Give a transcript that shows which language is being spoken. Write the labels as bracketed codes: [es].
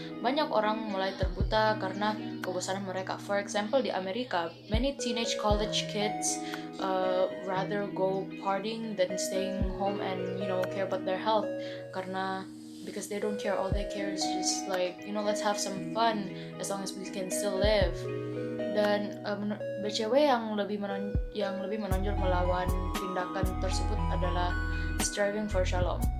[id] Banyak orang mulai terbuta karena kebosanan mereka. [en] For example, [id] di Amerika, [en] many teenage college kids rather go partying than staying home and care about their health, because they don't care. All they care is just let's have some fun as long as we can still live. [id] Dan BCW yang lebih menonjol melawan tindakan tersebut adalah [en] striving for shalom.